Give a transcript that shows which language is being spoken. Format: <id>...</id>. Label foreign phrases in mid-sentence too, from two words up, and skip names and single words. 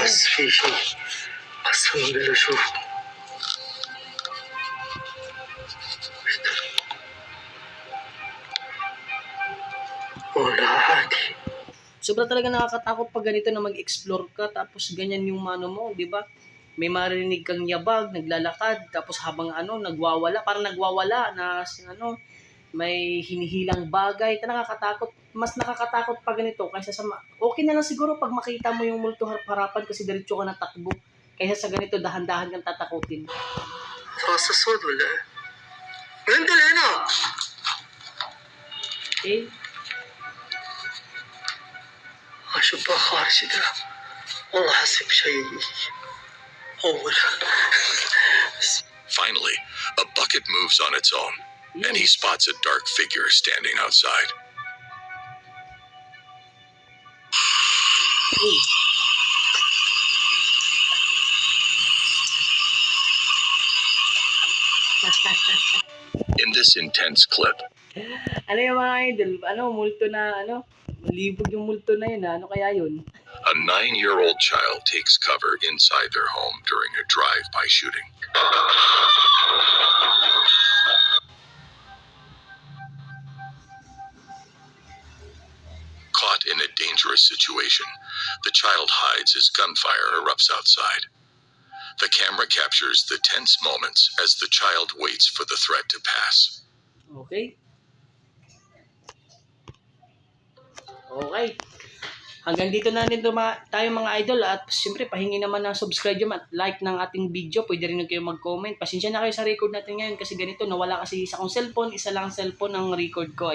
<ar>بس في شيء قسما بالله شوف. ولا عادي.</ar> <tl>Sobra talaga nakakatakot pag ganito na mag-explore ka tapos ganyan yung mano mo, di ba? May marinig kang yabag, naglalakad, tapos habang nagwawala, parang nagwawala na may hinihilang bagay. Nakakatakot. Mas nakakatakot pag ganito kaysa sa okay na lang siguro pag makita mo yung multo harapan kasi diretso ka na takbo. Kaysa sa ganito dahan-dahan kang tatakutin.</tl> <ar>راس اسود ولا ايه؟ عندنا هنا.</ar> <tl>Okay?</tl> <ar>اشوف خارج ده والله حسيت بشيء Oh, wala.</ar> <en>Finally, a bucket moves on its own, and he spots a dark figure standing outside.</en> <tl>Uy.</tl> <en>In this intense clip,</en> <tl>Ano yung mga idol? Multo na, libog yung multo na yun, Ano kaya yun?</tl> <en>a 9-year-old child takes cover inside their home during a drive-by shooting. Caught in a dangerous situation, the child hides as gunfire erupts outside. The camera captures the tense moments as the child waits for the threat to pass.</en> <tl>Okay. Okay. Hanggang dito na rin tayo mga idol at siyempre pahingi naman ng subscribe at like ng ating video. Pwede rin kayo mag-comment. Pasensya na kayo sa record natin ngayon kasi ganito nawala kasi isa kong cellphone, isa lang ang cellphone ng record ko.</tl>